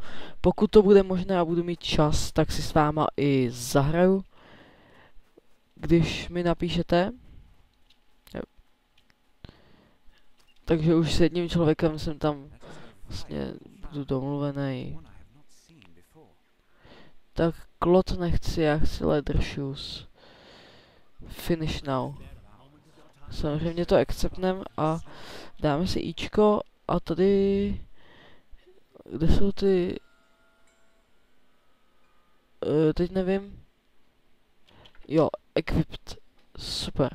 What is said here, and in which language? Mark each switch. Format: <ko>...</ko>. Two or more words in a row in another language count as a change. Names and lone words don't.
<cs>Pokud to bude možné a budu mít čas, tak si s váma i zahraju, když mi napíšete. Takže už s jedním člověkem jsem tam vlastně budu domluvený. Tak klot nechci, já chci</cs> <en>leather shoes. Finish now.</en> <cs>Samozřejmě to acceptnem a dáme si ičko a tady... Kde jsou ty... teď nevím. Jo, equipped. Super.</cs>